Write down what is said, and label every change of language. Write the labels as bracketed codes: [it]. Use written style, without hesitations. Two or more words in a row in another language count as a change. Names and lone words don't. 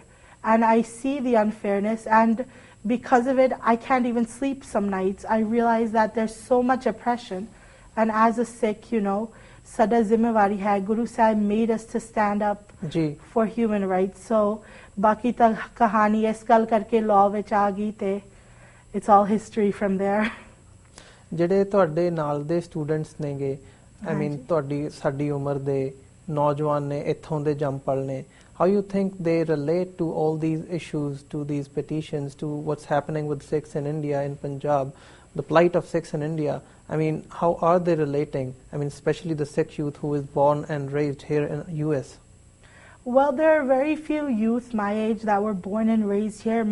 [en] And I see the unfairness, and because of it, I can't even sleep some nights. I realize that there's so much oppression. And as a Sikh, you know, [pa] ਸਾਡਾ ਜ਼ਿੰਮੇਵਾਰੀ ਹੈ. [en] Guru Sahib made us to stand up for human rights. [pa] So, ਬਾਕੀ ਤਾਂ ਕਹਾਣੀ ਇਸ ਗੱਲ ਕਰਕੇ law ਵਿੱਚ ਆ ਗਈ ਤੇ [en] it's all history from there. [pa] ਜਿਹੜੇ ਤੁਹਾਡੇ ਨਾਲ ਦੇ ਸਟੂਡੈਂਟਸ ਨੇਗੇ, [en] I mean [pa] ਤੁਹਾਡੀ ਸਾਡੀ ਉਮਰ ਦੇ ਨੌਜਵਾਨ ਨੇ, ਇੱਥੋਂ ਦੇ ਜੰਪਲ ਨੇ, [en] how you think they relate to all these issues, to these petitions, to what's happening with Sikhs in India, in Punjab, the plight of Sikhs in India? I mean, how are they relating? I mean, especially the Sikh youth who is born and raised here in US. Well, there are very few youth my age that were born and raised here.